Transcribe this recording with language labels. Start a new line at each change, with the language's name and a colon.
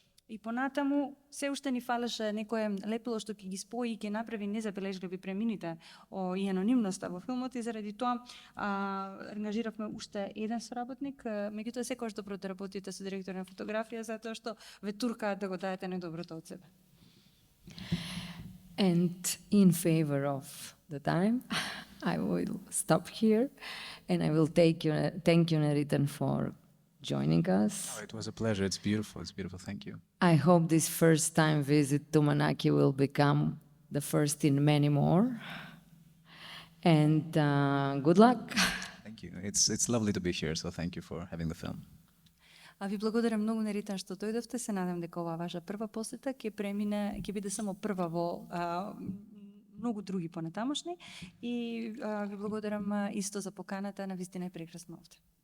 Macedonian: И понатаму се уште ни фалеше некое лепило што ќе ги спои и ќе направи незабележливи премините и анонимноста во филмот, и заради тоа ангажиравме уште еден соработник. Меѓутоа секогаш добро да работите со директор на фотографија, затоа што ве туркаат да го дадете најдоброто од себе.
English: And in favor of the time, I will stop here, and I will thank you, Neritan, for joining us. Oh, it was a pleasure. It's beautiful. It's beautiful. Thank you. I hope this first time visit to Manaki will become the first in many more. And good luck. Thank you. It's lovely to be here, so thank you for having the film.
Macedonian: Ви благодарам многу, Неритан, што дојдовте. Се надам дека оваа ваша прва посета ќе биде само прва во многу други понатамошни, и ви благодарам исто за поканата. Навистина е прекрасно овде.